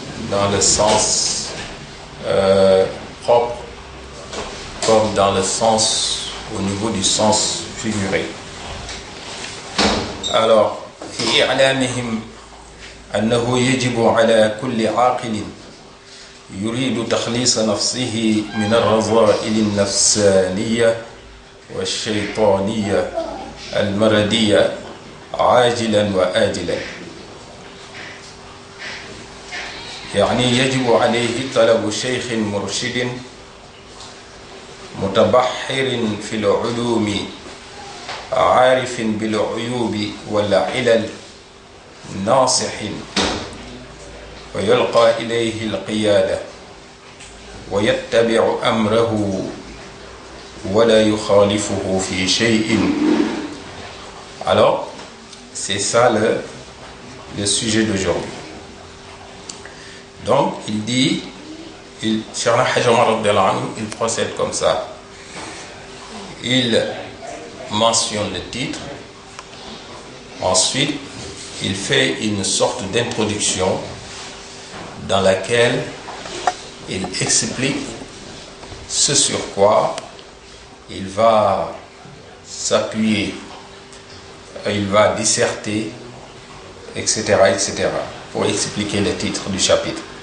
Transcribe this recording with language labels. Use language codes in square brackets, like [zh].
[fr] dans le sens propre comme dans le sens au niveau du sens figuré. [ar] Alors, في إعلامهم أنه يجب على كل عاقل يريد تخليص نفسه من الرذائل النفسانية والشيطانية المردية عاجلا وآجلا. يعني يجب عليه طلب شيخ مرشد متبحر في العلوم عارف بالعيوب والعلل ناصح ويلقى إليه القيادة ويتبع أمره ولا يخالفه في شيء. [fr] Alors, c'est ça le sujet d'aujourd'hui. Donc, il dit, Cheikhna Hajj Omar radiyallahu anhu, il procède comme ça. Il mentionne le titre. Ensuite, il fait une sorte d'introduction dans laquelle il explique ce sur quoi il va s'appuyer, il va disserter, etc., pour expliquer le titre du chapitre.